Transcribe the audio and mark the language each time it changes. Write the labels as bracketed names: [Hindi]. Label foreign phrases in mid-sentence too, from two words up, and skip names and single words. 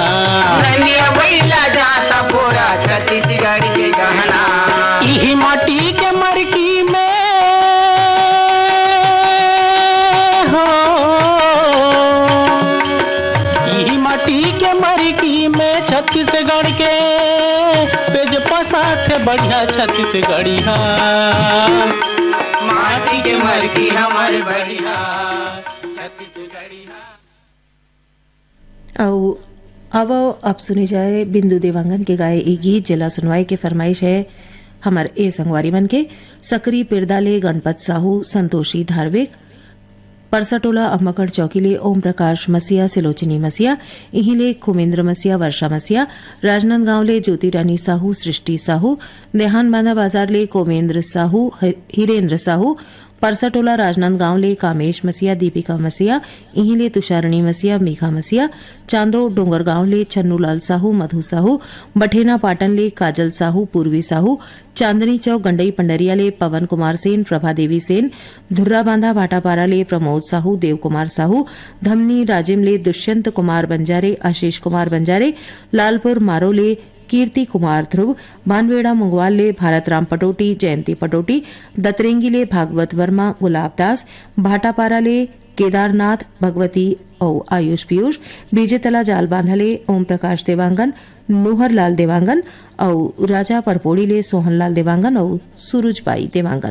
[Chhattisgarhi] नदिया बैला जाता पूरा छत्तीसगढ़ के गहना यही माटी के मरकी में हो यही माटी के मरकी में छत्तीसगढ़ के पेज पसाथ बढ़िया छत्तीसगढ़िया माटी के मरकी हमर बढ़िया छत्तीसगढ़िया अब सुने जाए बिंदु देवांगन के गाए ये गीत जिला सुनवाई के फरमाइश है हमार ए संगवारी मन के सकरी पिरदाले गणपत साहू संतोषी धार्मिक परसाटोला अम्मकड़ चौकीले ओम प्रकाश मसिया सिलोचनी मसिया इहिले खुमेंद्र मसिया वर्षा मसिया राजनांदगांवले ज्योति रानी साहू सृष्टि साहू देहान बांधा बाजार ले कोमेंद्र साहू हिरेंद्र साहू परसाटोला राजनांदगांव ले कामेश मसिया दीपिका मसिया इहीं ले तुषारणी मसिया मेघा मसिया चांदो डोंगरगांव ले छन्नूलाल साहू मधु साहू बठेना पाटन ले काजल साहू पूर्वी साहू चांदनी चौक गंडई पंडरिया ले पवन कुमार सेन प्रभा देवी सेन धुर्रा बांधा भाटापारा ले प्रमोद साहू देव कुमार साहू धमनी राजिम ले दुष्यंत कुमार बंजारे आशीष कुमार बंजारे लालपुर मारो ले कीर्ति कुमार ध्रुव बानवेड़ा मुंगवाल ले भारत राम पटोटी जयंती पटोटी दतरेंगी ले भागवत वर्मा गुलाब दास भाटापारा ले केदारनाथ भगवती और आयुष पीयूष बीजेतला जाल बांधले ओम प्रकाश देवांगन नोहर लाल देवांगन और राजा परपोड़ी ले सोहन लाल देवांगन और सूरजबाई देवांगन।